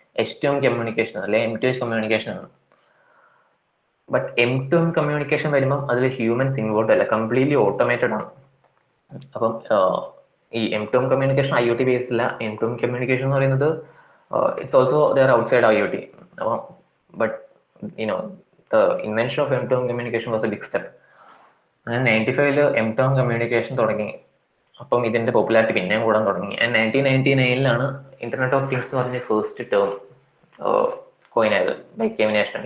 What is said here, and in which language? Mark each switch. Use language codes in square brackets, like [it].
[ml] H2M communication അല്ലെ M2H communication ആണ്. But M2M communication വരുമ്പം അതിൽ ഹ്യൂമൻസ് ഇൻവോൾവ് അല്ല, കംപ്ലീറ്റ്ലി ഓട്ടോമേറ്റഡ് ആണ്. അപ്പം ഈ M2M കമ്മ്യൂണിക്കേഷൻ IoT ബേസ്ഡ് അല്ല. M2M കമ്മ്യൂണിക്കേഷൻ എന്ന് പറയുന്നത് [en] it's also there outside [ml] IoT. അപ്പം but [en] the invention of M2M communication was a big step. [ml] അങ്ങനെ 95 M2M കമ്മ്യൂണിക്കേഷൻ തുടങ്ങി. അപ്പം ഇതിന്റെ പോപ്പുലാരിറ്റി പിന്നെയും കൂടാൻ തുടങ്ങി. ആൻഡ് 1999 ഇന്റർനെറ്റ് ഓഫ് തിങ്സ് എന്ന് പറഞ്ഞ ഫസ്റ്റ് ടേം കോയിൻ ആയത് ബൈ കെവിൻ നാഷ്ണൽ.